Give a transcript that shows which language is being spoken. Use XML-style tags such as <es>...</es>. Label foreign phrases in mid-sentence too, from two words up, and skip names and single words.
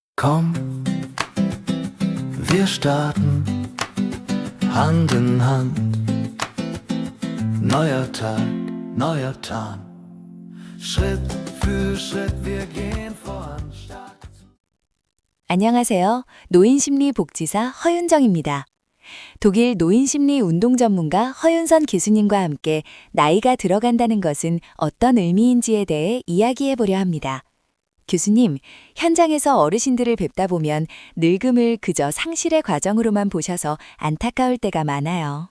<de>Komm, wir starten Hand in Hand. Neuer Tag, neuer Tarn. Schritt für Schritt, wir gehen voran stark.</de> <ko>안녕하세요. 노인심리복지사 허윤정입니다. 독일 노인심리 운동 전문가 허윤선 교수님과 함께 나이가 들어간다는 것은 어떤 의미인지에 대해 이야기해 보려 합니다. 교수님, 현장에서 어르신들을 뵙다 보면 늙음을 그저 상실의 과정으로만 보셔서 안타까울 때가 많아요.</ko>